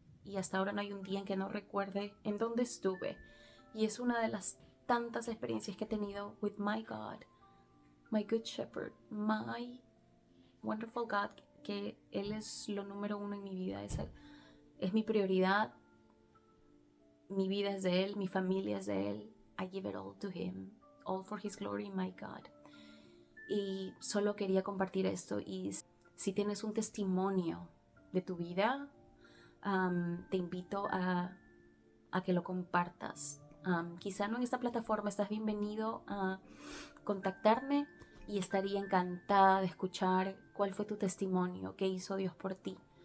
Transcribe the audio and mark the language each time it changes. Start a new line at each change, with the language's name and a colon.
Spanish: Y hasta ahora no hay un día en que no recuerde en dónde estuve. Y es una de las tantas experiencias que he tenido
English: with my God, my good shepherd, my wonderful God,
Spanish: que Él es lo número 1 en mi vida, es mi prioridad, mi vida es de Él, mi familia es de Él.
English: I give it all to Him, all for His glory, my God.
Spanish: Y solo quería compartir esto. Y si tienes un testimonio de tu vida, te invito a que lo compartas. Quizá no en esta plataforma, estás bienvenido a contactarme y estaría encantada de escuchar cuál fue tu testimonio, qué hizo Dios por ti.